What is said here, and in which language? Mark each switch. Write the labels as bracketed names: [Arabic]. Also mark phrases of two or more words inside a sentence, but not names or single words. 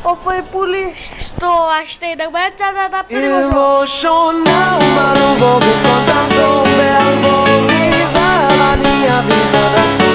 [Bangla] ওই পুলিশ তো আসতেই দেখবে চাচা তাড়াতাড়ি বসো। [Portuguese] Emocional, mas não vou me contar. Sou belo, vou viver a minha vida da sol.